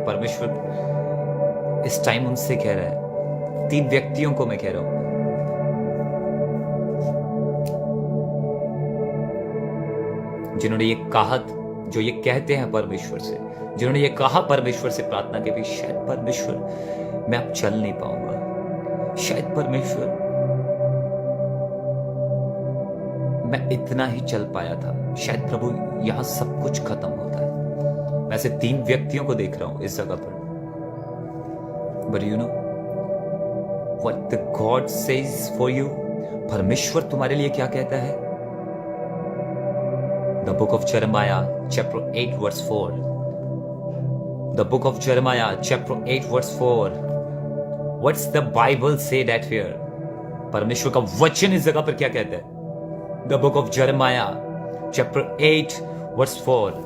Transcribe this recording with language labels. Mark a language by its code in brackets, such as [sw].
[hi] परमेश्वर इस टाइम उनसे कह रहा है, 3 व्यक्तियों को मैं कह रहा हूं, जिन्होंने ये कहा, जो ये कहते हैं परमेश्वर से, जिन्होंने ये कहा परमेश्वर से प्रार्थना के भी, शायद परमेश्वर मैं अब चल नहीं पाऊंगा, शायद परमेश्वर मैं इतना ही चल पाया था, शायद प्रभु यहां सब कुछ खत्म होता है। मैं ऐसे 3 व्यक्तियों को देख रहा हूं इस जगह पर। [en] but you know what the God says for you, [hi] परमेश्वर तुम्हारे लिए क्या कहता है? [en] The book of Jeremiah chapter 8 verse 4. The book of Jeremiah chapter 8 verse 4. What's the Bible say that here? [hi] परमेश्वर का वचन इस जगह पर क्या कहता है? [en] The book of Jeremiah chapter 8 verse 4.